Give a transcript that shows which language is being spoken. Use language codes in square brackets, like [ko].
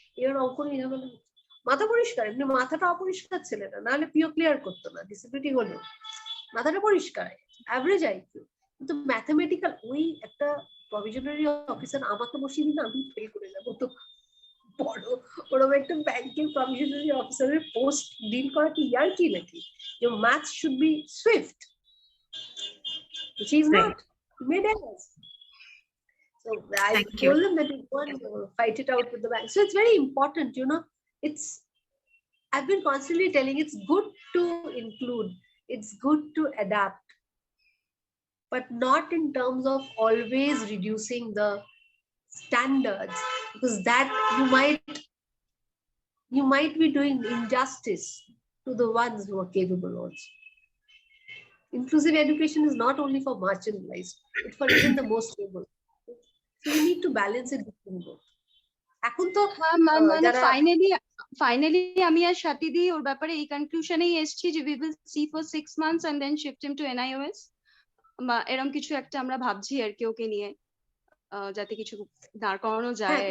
[bn] এবার অঙ্ক নিয়ে মাথা পরিষ্কার, এমনি মাথাটা অপরিষ্কার ছেলেটা, নাহলে পিও ক্লিয়ার করতো না, ডিসেবিলিটি হলেও মাথাটা পরিষ্কার, অ্যাভারেজ আইকিউ, কিন্তু ম্যাথামেটিক্যাল ওই একটা প্রভিশনারি অফিসার আমাকে বসিয়ে দিলে আমি ফেল করে যাবো। তো বড় ওরকম একটা ব্যাংকের প্রভিশনারি অফিসারের পোস্ট ডিল করা কি ইয়ার কি নাকি? [en] Your maths should be swift, which is not. Made errors. So I told them that you go and fight it out with the bank. So it's very important, you know. I've been constantly telling it's good to include, it's good to adapt, but not in terms of always reducing the standards, because that you might be doing injustice to the ones who are capable also. Inclusive education is not only for marginalized, it's for even the most able. So we need to balance it between both. [bn] এখন তো মানে finally আমি আর সাথী ওর ব্যাপারে এই কনক্লুশনেই এসেছি যে [en] we will see for 6 months and then shift him to NIOS, [bn] বা এরকম কিছু একটা আমরা ভাবছি আর কি ওকে নিয়ে, যাতে কিছু দাঁড় করানো যায়।